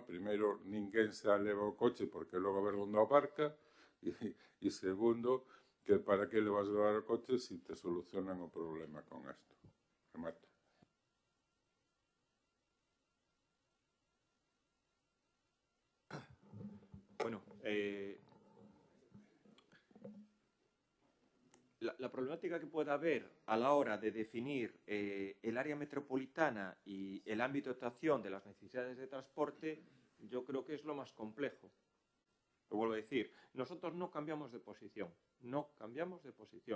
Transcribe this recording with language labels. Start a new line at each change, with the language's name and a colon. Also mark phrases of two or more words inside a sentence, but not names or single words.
Galician: Primeiro, ninguén se leva o coche porque logo a ver onde aparca, e segundo, que para que le vas levar o coche se te solucionan o problema con isto. Remato.
Spanish: Bueno, la problemática que pueda haber a la hora de definir el área metropolitana y el ámbito de actuación de las necesidades de transporte, yo creo que es lo más complejo. Lo vuelvo a decir, nosotros no cambiamos de posición, no cambiamos de posición.